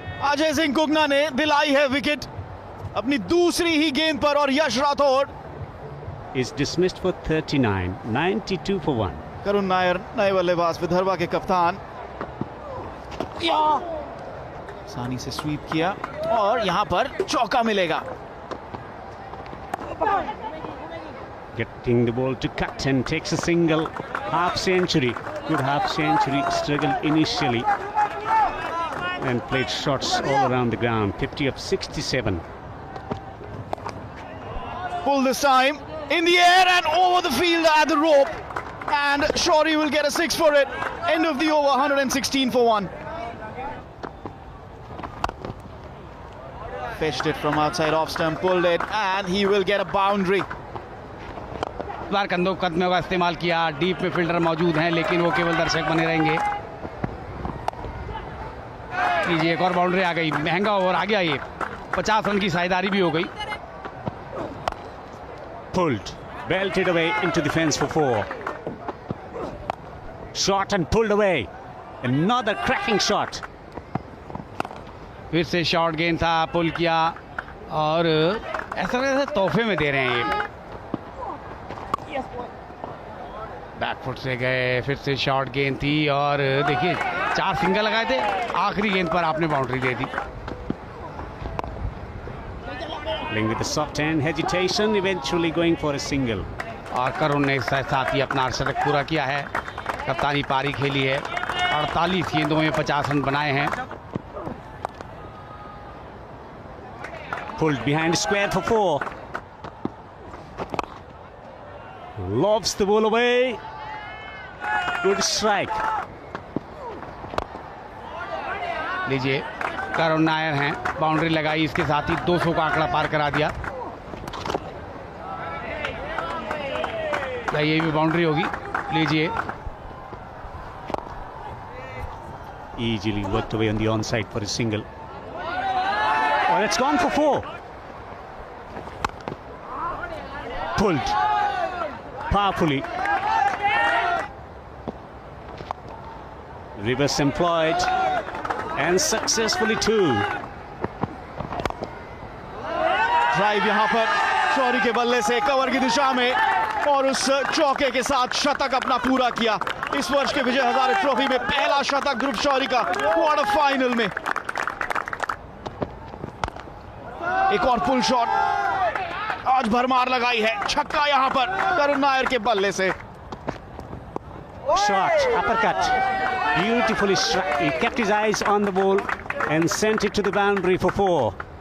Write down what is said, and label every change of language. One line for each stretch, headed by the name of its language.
Hindi: अजय सिंह कुगना ने दिलाई है विकेट अपनी दूसरी ही गेंद पर और यश Rathore
English: is dismissed for 39, 92 for 1.
Hindi: Karun Nair नए बल्लेबाज विदर्भा के कप्तान, आसानी से स्वीप किया और यहां पर चौका मिलेगा।
English: Getting the ball to cut and takes a single. Half century, good half century. Struggled initially and played shots all around the ground. 50 of 67. Pull this time in the air and over the field at the rope, and Shorey will get a 6 for it. End of the over, 116 for 1. Fetched it from outside off stump, pulled it, and he will get a boundary.
Hindi: बार कंधों कदमों का इस्तेमाल किया। Deep में fielder मौजूद हैं लेकिन वो केवल दर्शक बने रहेंगे। लीजिए एक और बाउंड्री आ गई। महंगा ओवर आ गया ये। 50 रन की साझेदारी भी हो गई।
English: Pulled, belted away into the fence for 4. Shot and pulled away. Another cracking shot.
Hindi: फिर से शॉर्ट गेंद था, पुल किया और ऐसा लग रहा है तोहफे में दे रहे हैं ये। बैकफुट से गए, फिर से शॉर्ट गेंद थी और देखिए 4 सिंगल लगाए थे, आखिरी गेंद पर आपने boundary दे the.
English: Playing with a soft hand, hesitation, eventually going for a single.
Hindi: और करुण ने साथ ही अपना अर्धशतक पूरा किया है। कप्तानी पारी खेली है। 48 गेंदों में 50 रन बनाए हैं।
English: Pulled behind square for 4. Lobs the ball away. Good strike.
Hindi: लीजिए करुण नायर हैं, बाउंड्री लगाई, इसके साथ ही 200 का आंकड़ा पार करा दिया। क्या ये भी बाउंड्री होगी? लीजिए
English: Easily worked away on the onside for a single. Oh, it's gone for 4. Pulled powerfully. Reverse employed and successfully too.
Hindi: Drive यहां पर शौरी के बल्ले से कवर की दिशा में और उस चौके के साथ शतक अपना पूरा किया। इस वर्ष के विजय हजारे ट्रॉफी में पहला शतक ध्रुव शौरी का क्वार्टर फाइनल में। एक और पुल शॉट आज भरमार लगाई है, छक्का यहां पर करुण नायर के बल्ले से।
English: Shot, uppercut, beautifully struck. He kept his eyes on the ball and sent it to the boundary for 4.